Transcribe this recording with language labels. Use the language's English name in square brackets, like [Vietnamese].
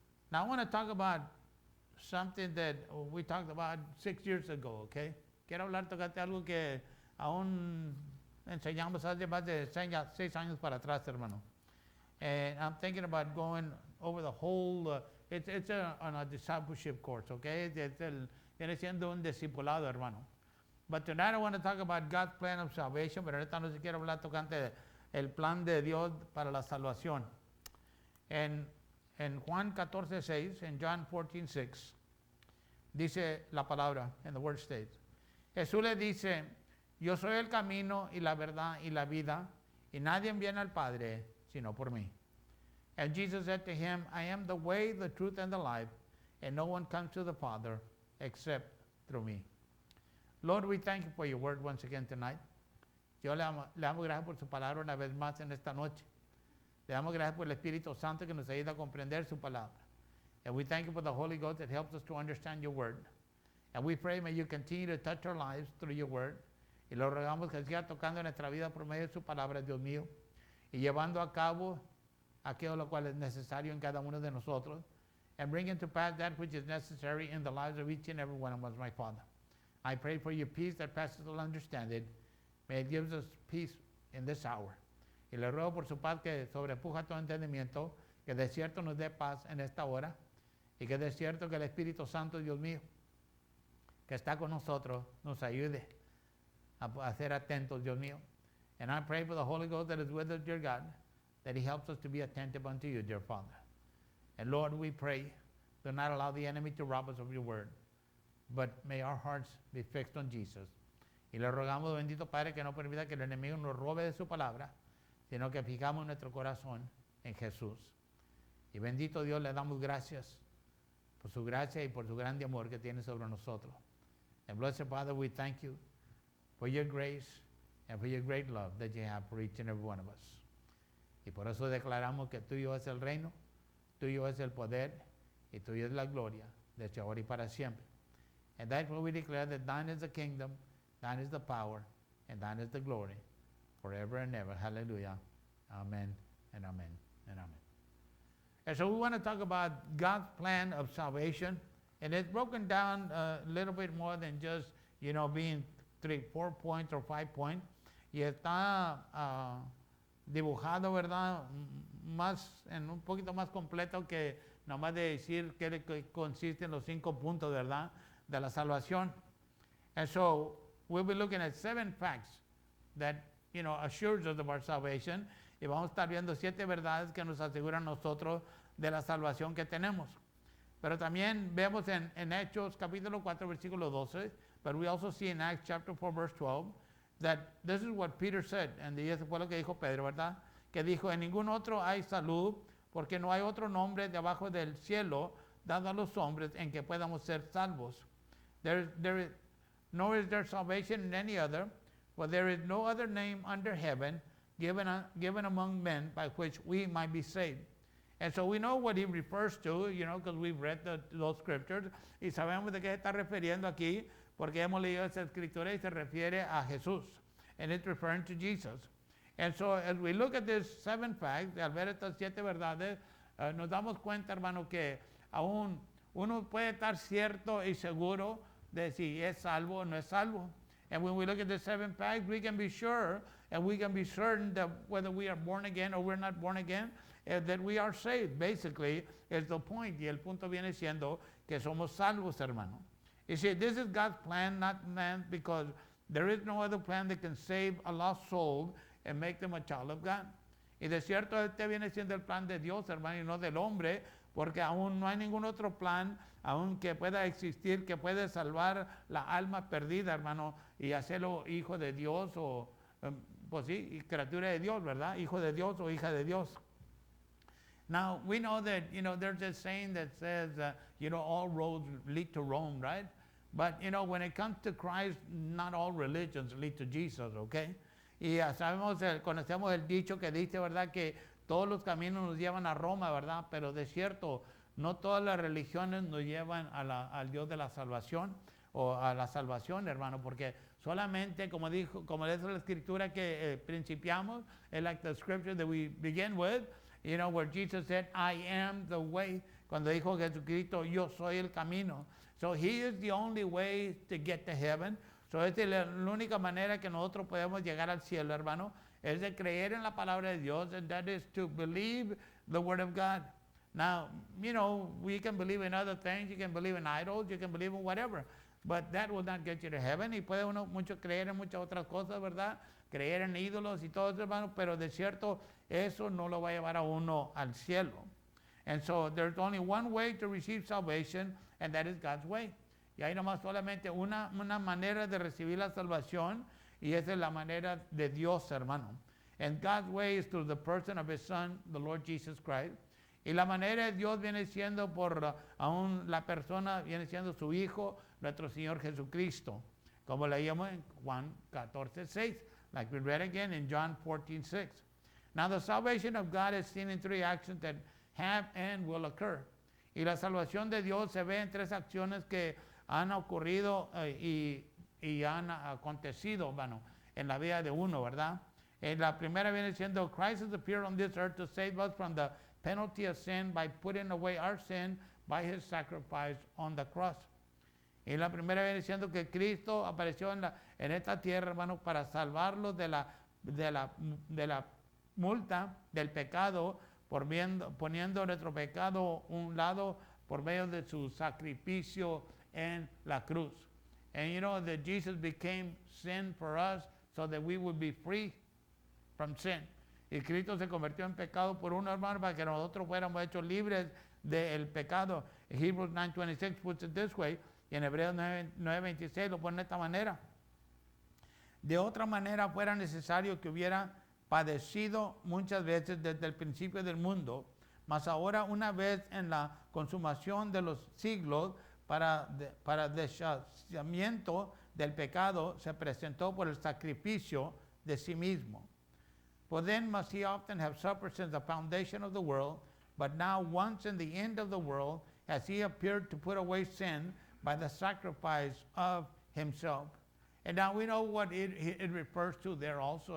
[English] Now I want to talk about something that we talked about 6 years ago, okay? [Spanish] Quiero hablar, tocarte algo que aún enseñamos hace más de 6 años para atrás, hermano. [English] And I'm thinking about going over the whole, it's on a discipleship course, okay? [Spanish] Viene siendo un discipulado, hermano. [English] But tonight I want to talk about God's plan of salvation, [Spanish] pero ahorita no se quiero hablar tocante el plan de Dios para la salvación. En Juan 14:6, en John 14:6, dice la palabra, [English] and the word states, [Spanish] Jesús le dice, yo soy el camino y la verdad y la vida, y nadie viene al Padre sino por mí. [English] And Jesus said to him, I am the way, the truth, and the life, and no one comes to the Father except through me. Lord, we thank you for your word once again tonight. [Spanish] Yo le damos gracias por su palabra una vez más en esta noche. Le damos gracias por el Espíritu Santo que nos ayuda a comprender su palabra. [English] And we thank you for the Holy Ghost that helps us to understand your word. And we pray, may you continue to touch our lives through your word. [Spanish] Y lo rogamos que siga tocando nuestra vida por medio de su palabra, Dios mío. Y llevando a cabo aquello lo cual es necesario en cada uno de nosotros. [English] And bringing to pass that which is necessary in the lives of each and every one of us, my Father. I pray for your peace that passes all understanding. May it give us peace in this hour. [Spanish] Y le ruego por su paz que sobrepuja todo entendimiento, que de cierto nos dé paz en esta hora, y que de cierto que el Espíritu Santo, Dios mío, que está con nosotros, nos ayude a ser atentos, Dios mío. [English] And I pray for the Holy Ghost that is with us, dear God, that he helps us to be attentive unto you, dear Father. And Lord, we pray, do not allow the enemy to rob us of your word, but may our hearts be fixed on Jesus. [Spanish] Y le rogamos, bendito Padre, que no permita que el enemigo nos robe de su palabra, sino que fijamos nuestro corazón en Jesús. Y bendito Dios, le damos gracias por su gracia y por su grande amor que tiene sobre nosotros. [English] And blessed Father, we thank you for your grace and for your great love that you have for each and every one of us. [Spanish] Y por eso declaramos que tuyo es el reino, tuyo es el poder y tuyo es la gloria, desde ahora y para siempre. [English] And that's why we declare that thine is the kingdom, thine is the power, and thine is the glory, forever and ever. Hallelujah. Amen and amen and amen. And so we want to talk about God's plan of salvation. And it's broken down a little bit more than just, being 3, 4 points or 5 points. [Spanish] Y está dibujado, ¿verdad? En un poquito más completo que nomás de decir que consisten los 5 puntos, ¿verdad? De la salvación. [English] And so we'll be looking at 7 facts that, assures us of our salvation. [Spanish] Y vamos a estar viendo 7 verdades que nos aseguran nosotros de la salvación que tenemos. Pero también vemos en Hechos capítulo 4 versículo 12, [English] but we also see in Acts chapter 4 verse 12, that this is what Peter said, and [Spanish] eso fue lo que dijo Pedro, ¿verdad? Que dijo, en ningún otro hay salud, porque no hay otro nombre debajo del cielo dado a los hombres en que podamos ser salvos. [English] Nor is there salvation in any other, for there is no other name under heaven given among men by which we might be saved. And so we know what he refers to, because we've read those scriptures, [Spanish] y sabemos de qué está refiriendo aquí, porque hemos leído esa escritura y se refiere a Jesús. [English] And it's referring to Jesus. And so as we look at these 7 facts, [Spanish] al ver estas 7 verdades, nos damos cuenta, hermano, que aún uno puede estar cierto y seguro de si es salvo o no es salvo. [English] And when we look at the 7 facts, we can be sure and we can be certain that whether we are born again or we're not born again, that we are saved. Basically, is the point. [Spanish] Y el punto viene siendo que somos salvos, hermano. [English] You see, this is God's plan, not man, because there is no other plan that can save a lost soul and make them a child of God. [Spanish] Y de cierto, este viene siendo el plan de Dios, hermano, y no del hombre, porque aún no hay ningún otro plan, aún que pueda existir, que puede salvar la alma perdida, hermano, y hacerlo hijo de Dios o, pues sí, criatura de Dios, ¿verdad? Hijo de Dios o hija de Dios. [English] Now, we know that, there's a saying that says, all roads lead to Rome, right? But, when it comes to Christ, not all religions lead to Jesus, okay? [Spanish] Y conocemos el dicho que dice, ¿verdad? Que todos los caminos nos llevan a Roma, ¿verdad? Pero de cierto, no todas las religiones nos llevan al Dios de la salvación o a la salvación, hermano, porque solamente, como dice la escritura que principiamos, [English] like the scripture that we begin with, where Jesus said, I am the way, [Spanish] cuando dijo Jesucristo, yo soy el camino. [English] So he is the only way to get to heaven. [Spanish] So esta es la única manera que nosotros podemos llegar al cielo, hermano, es de creer en la palabra de Dios, [English] and that is to believe the word of God. Now, you know, we can believe in other things, you can believe in idols, you can believe in whatever, but that will not get you to heaven. [Spanish] Y puede uno mucho creer en muchas otras cosas, ¿verdad? Creer en ídolos y todo eso, hermano, pero de cierto, eso no lo va a llevar a uno al cielo. [English] And so there's only one way to receive salvation, and that is God's way. [Spanish] Y hay nomás solamente una manera de recibir la salvación, y esa es la manera de Dios, hermano. [English] And God's way is through the person of His Son, the Lord Jesus Christ. [Spanish] Y la manera de Dios viene siendo por aún la persona, viene siendo su Hijo, nuestro Señor Jesucristo. Como leíamos en Juan 14:6, [English] like we read again in John 14:6. Now the salvation of God is seen in three actions that have and will occur. [Spanish] Y la salvación de Dios se ve en tres acciones que han ocurrido y han acontecido, bueno, en la vida de uno, ¿verdad? La primera viene siendo, [English] Christ has appeared on this earth to save us from the penalty of sin by putting away our sin by His sacrifice on the cross. [Spanish] Y la primera viene siendo que Cristo apareció en esta tierra, hermano, para salvarlos de la multa del pecado, poniendo nuestro pecado a un lado por medio de su sacrificio en la cruz. [English] And you know that Jesus became sin for us so that we would be free from sin. [Spanish] Y Cristo se convirtió en pecado por uno, hermano, para que nosotros fuéramos hechos libres del pecado. [English] Hebrews 9:26 puts it this way, [Spanish] y en Hebreos 9:26 lo pone de esta manera. De otra manera fuera necesario que hubiera padecido muchas veces desde el principio del mundo, mas ahora una vez en la consumación de los siglos para deshacimiento del pecado se presentó por el sacrificio de sí mismo. [English] For then must He often have suffered since the foundation of the world, but now once in the end of the world has He appeared to put away sin by the sacrifice of Himself. And now we know what it refers to there also.